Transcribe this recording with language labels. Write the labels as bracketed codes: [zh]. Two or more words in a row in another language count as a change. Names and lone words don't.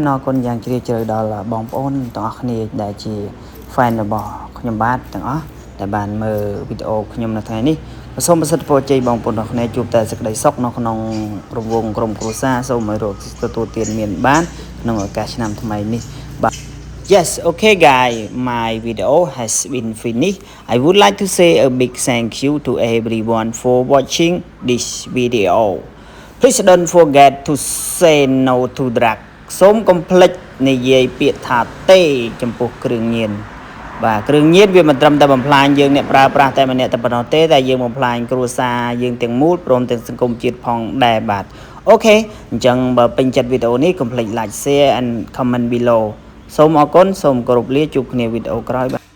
[km] ណរគុណយ៉ាងជ្រាលជ្រៅដល់បងប្អូនទាំងអស់គ្នាដែលជា fan របស់ខ្ញុំបាទទាំងអស់ដែលបានមើលវីដេអូខ្ញុំនៅថ្ងៃនេះក៏សូមប្រសិទ្ធពរជ័យបងប្អូនទាំងអស់គ្នាជួបតែសេចក្តីសុខនៅក្នុងរង្វង់ក្រុមគ្រួសារសូមឲ្យរកទទួលទានមានបានក្នុងឱកាសឆ្នាំថ្មីនេះបាទ [en] Yes, okay guys, my video has been finished. I would like to say a big thank you to everyone for watching this video. Please don't forget to say no to drugs. [km] សូមកុំភ្លេចនិយាយពាក្យថាទេចំពោះគ្រឿងញៀនបាទគ្រឿងញៀនវាមិនត្រឹមតែបំផ្លាញយើងអ្នកប្រើប្រាស់តែម្នាក់តែប៉ុណ្ណោះទេតែយើងបំផ្លាញគ្រួសារយើងទាំងមូលព្រមទាំងសង្គមជាតិផងដែរបាទអូខេអញ្ចឹងបើពេញចិត្តវីដេអូនេះកុំភ្លេច [en] like share and comment below [km] សូមអរគុណសូមគោរពលាជួបគ្នាវីដេអូក្រោយបាទ